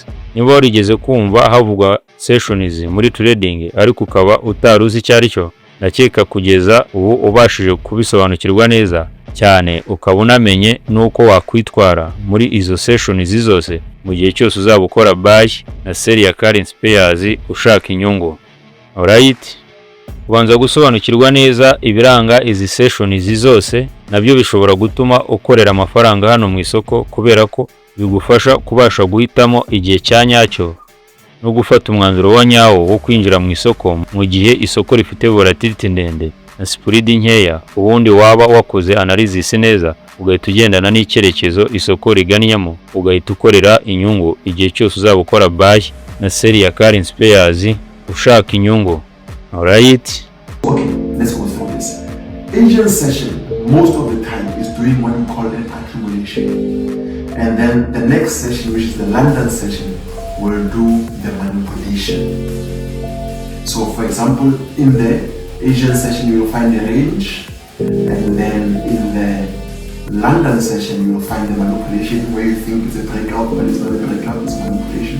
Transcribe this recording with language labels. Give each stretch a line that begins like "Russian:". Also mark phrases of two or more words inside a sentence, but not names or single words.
Kinyarwanda: Niba warigeze kumva havugwa sessions muri trading ariko ukaba utaruzi icyo ari cyo, ndakeka kugeza ubu ubashije kubisobanukirwa neza cyane, ukaba unamenye nuko wakwitwara muri izo sessions zose mu gihe cyose uzaba ukora buy na sell ya
English: currency pairs
Kinyarwanda: ushaka inyungu. Alright, ubanza gusobanukirwa neza ibiranga izi sessions zose, nabyo bishobora gutuma ukorera amafaranga hano mu isoko, kubera ko bigufasha kubasha guhitamo igihe cya nyacyo no gufata umwanzuro wa nyawo wo kwinjira mu isoko mu gihe isoko rifite volatility ndende na spread nkeya. Ubundi waba wakoze analysis neza, ugahita ugendana n'icyerekezo isoko rigannyamo, ugahita ukorera inyungu igihe cyose uzaba ukora buy na sell ya
English: currency pairs
Kinyarwanda: ushaka inyungu.
English: Alright, okay, let's go through this. Asian session most of the time is doing what we call an accumulation, and then the next session, which is the London session, will do the manipulation. So for example, in the Asian session you will find the range, and then in the London session you will find the manipulation, where you think it's a breakout but it's not a breakout, it's manipulation.